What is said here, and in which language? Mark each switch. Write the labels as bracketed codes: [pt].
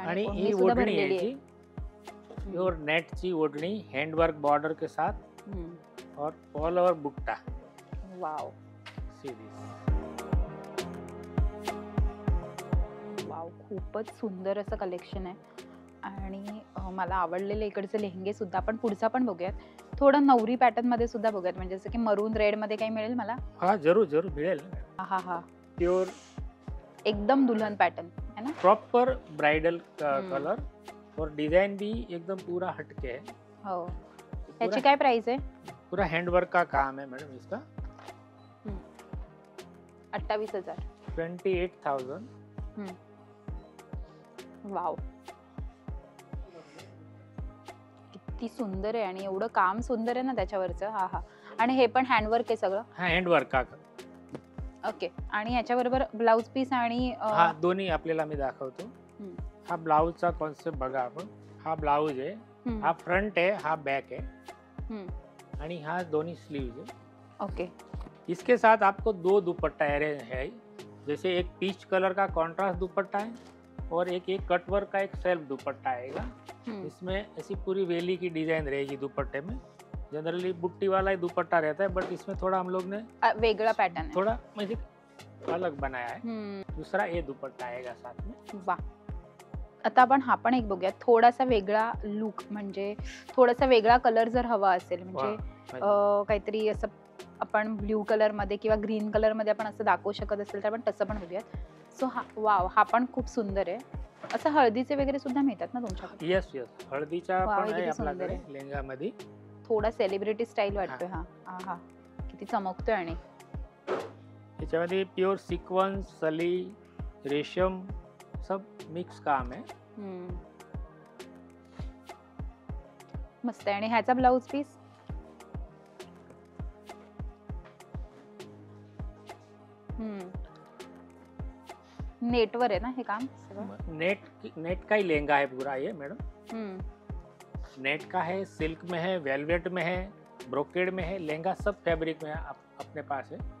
[mr] आणि ही ओढणी आहे जी प्योर नेट ची ओढणी, [hi] हैंडवर्क बॉर्डर के साथ और ऑल ओवर बुट्टा। [mr] वाव, वाव, खूपच सुंदर असं कलेक्शन आहे आणि मला आवडलेले इकडचे लेहंगे सुद्धा। आपण पुढचा पण बघूयात, थोडं नवरी पॅटर्न मध्ये सुद्धा बघूयात, म्हणजे जसं की मरून रेड मध्ये काही मिळेल मला? हा जरूर जरूर मिळेल। हा हा, [en] pure [hi] एकदम दुल्हन पैटर्न है ना, प्रॉपर ब्राइडल कलर और डिजाइन भी एकदम पूरा हटके है। [mr] हो, याची काय प्राइस आहे? [hi] पूरा हैंडवर्क का काम है मैडम इसका। 28,000, 28,000। [mr] वाव, किती सुंदर आहे आणि एवढं काम सुंदर आहे ना त्याच्यावरचं। हा हा, आणि हे पण हँडवर्क आहे सगळं? [hi] हा हँडवर्क का। [mr] ओके, आणि याच्याबरोबर ब्लाउज पीस आणि हा दोन्ही आपल्याला मी दाखवतो। हा ब्लाउजचा कॉन्सेप्ट बघा आपण, हा ब्लाउज आहे, [hi] हा फ्रंट है, हा बैक है, [mr] आणि [hi] हा दोनों स्लीव्स है। [en] okay, [hi] इसके साथ आपको दो दुपट्टा है, जैसे एक पीच कलर का कॉन्ट्रास्ट दुपट्टा है और एक कटवर्क का एक सेल्फ दुपट्टा आएगा। इसमें ऐसी पूरी वेली की डिजाइन रहेगी दुपट्टे में। जनरली बुट्टी वाला ही दुपट्टा रहता है, बट इसमें थोड़ा हम लोग ने [mr] वेगळा पैटर्न [hi] थोड़ा अलग बनाया है। दूसरा ये दुपट्टा आएगा साथ में। वाह, [mr] आता आपण हा पण एक बघूया, थोडासा वेगळा लुक, म्हणजे थोडासा वेगळा कलर जर हवा असेल, म्हणजे काहीतरी असं आपण ब्ल्यू कलर मध्ये किंवा ग्रीन कलर मध्ये आपण असं दाखवू शकत असेल तर आपण तसं पण बघूयात. सो हा वाव, हा पण खूप सुंदर आहे. असं हळदीचे वगैरे सुद्धा मिळतात ना तुमच्याकडे? येस येस, हळदीचा वाव, पण आहे किती सुंदर आपल्याकडे आहे. लेंगामध्ये. थोडा सेलिब्रिटी स्टाईल वाटतोय हा. हा किती चमकतोय. आणि याच्यामध्ये प्योर सिक्वेन्स, सली, रेशम सब मिक्स काम आहे. मस्त आहे. आणि ह्याचा ब्लाउज पीस नेटवर आहे ना हे काम? [hi] नेट का ही लहंगा है पूरा ये मैडम. नेट का है, सिल्क में है, वेलवेट में है, ब्रोकेड में है, लहंगा सब फैब्रिक में अपने पास है.